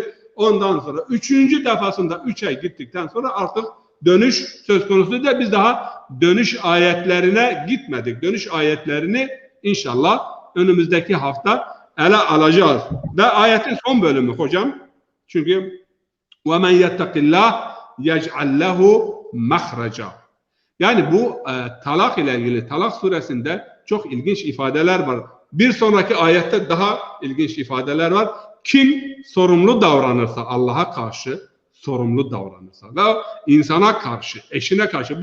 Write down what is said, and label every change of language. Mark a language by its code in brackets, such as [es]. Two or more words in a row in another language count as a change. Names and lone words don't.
[tr] Ondan sonra 3. defasında 3 ay gittikten sonra artık dönüş söz konusu da, biz daha dönüş ayetlerine gitmedik. Dönüş ayetlerini inşallah önümüzdeki hafta ele alacağız. Ve ayetin son bölümü hocam. [ar] Çünkü وَمَنْ يَتَّقِ اللّٰهِ يَجْعَلْ لَهُ مَخْرَجًا. [tr] Yani bu talak ile ilgili Talak suresinde çok ilginç ifadeler var. Bir sonraki ayette daha ilginç ifadeler var. Kim sorumlu davranırsa, Allah'a karşı sorumlu davranırsa ve insana karşı, eşine karşı.